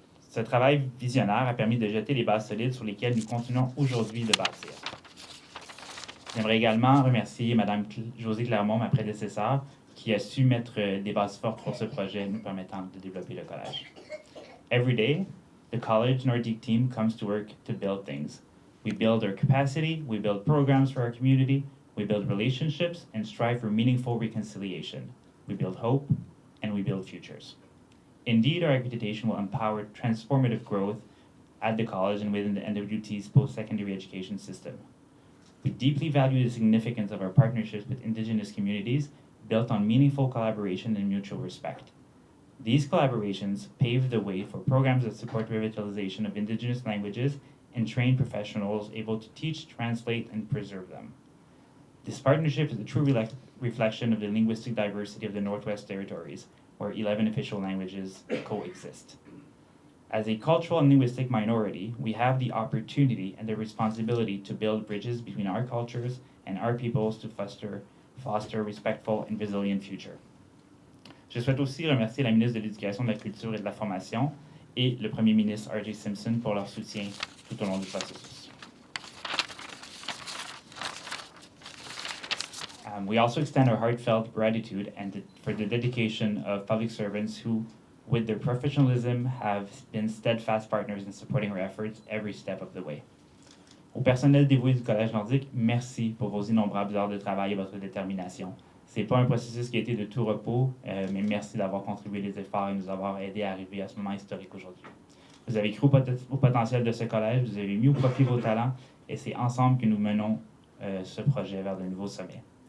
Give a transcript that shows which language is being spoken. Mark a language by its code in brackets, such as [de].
[fr] Ce travail visionnaire a permis de jeter les bases solides sur lesquelles nous continuons aujourd'hui de bâtir. J'aimerais également remercier Mme Josée Clermont, ma prédécesseure, qui a su mettre des bases fortes pour ce projet, nous permettant de développer le collège. [en] Every day, the College Nordique team comes to work to build things. We build our capacity, we build programs for our community, we build relationships, and strive for meaningful reconciliation. We build hope, and we build futures. Indeed, our accreditation will empower transformative growth at the college and within the NWT's post-secondary education system. We deeply value the significance of our partnerships with Indigenous communities built on meaningful collaboration and mutual respect. These collaborations pave the way for programs that support revitalization of Indigenous languages and train professionals able to teach, translate, and preserve them. This partnership is a true reflection of the linguistic diversity of the Northwest Territories, where 11 official languages coexist. As a cultural and linguistic minority, we have the opportunity and the responsibility to build bridges between our cultures and our peoples to foster a respectful and resilient future. [fr] Je souhaite aussi remercier la ministre de l'Éducation, de la Culture et de la Formation et le Premier ministre R.J. Simpson pour leur soutien tout au long du processus. [en] We also extend our heartfelt gratitude for the dedication of public servants who, with their professionalism, have been steadfast partners in supporting our efforts every step of the way. [fr] Au personnel dévoué du Collège nordique, merci pour vos innombrables heures de travail et votre détermination. Ce n'est pas un processus qui a été de tout repos, mais merci d'avoir contribué les efforts et nous avoir aidés à arriver à ce moment historique aujourd'hui. Vous avez cru au potentiel de ce collège, vous avez mis au profit vos talents et c'est ensemble que nous menons ce projet vers de nouveaux sommets.